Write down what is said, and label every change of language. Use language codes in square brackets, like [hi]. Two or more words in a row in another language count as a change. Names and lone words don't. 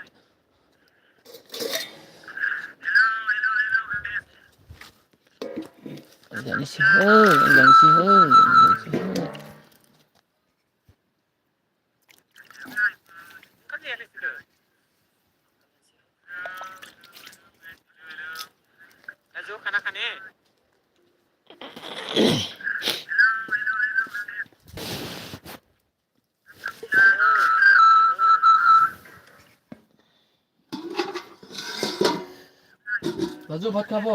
[brx] जानोसैहाय ओंखाम जाया नोंसोरो दा ज' खाना खाने राजू भात खाबो